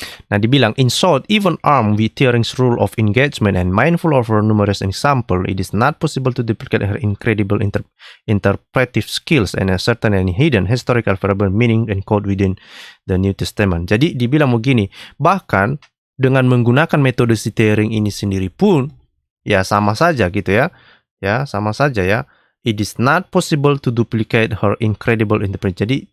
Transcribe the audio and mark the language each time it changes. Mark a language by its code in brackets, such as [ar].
[id] Nah, dibilang, [en] in short, even armed with Thiering's rule of engagement and mindful of her numerous examples, it is not possible to duplicate her incredible interpretive skills and a certain and hidden historical variable meaning encoded within the New Testament. [id] Jadi dibilang begini, bahkan dengan menggunakan metode si Thiering ini sendiri pun ya sama saja gitu ya. Ya, sama saja ya. [en] It is not possible to duplicate her incredible interpretation.